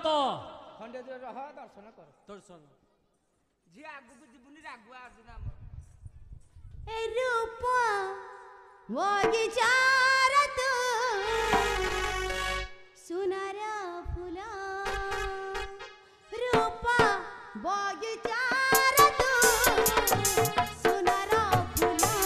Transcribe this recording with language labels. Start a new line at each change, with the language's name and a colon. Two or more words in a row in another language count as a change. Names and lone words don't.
Odia: ଖଣ୍ଡେ ଦୂର ରହ ଦର୍ଶନ କର ଦର୍ଶନ ଝିଅ ଆଗକୁ ଯିବୁନି ରାଗୁଆ ଅର୍ଜୁନ ଆମର
Sambalpuri: ରୂପ ବଗିଚାର ତୁ ସୁନାର ଫୁଲ ରୂପ ବଗିଚାର ତୁ ସୁନାର ଫୁଲ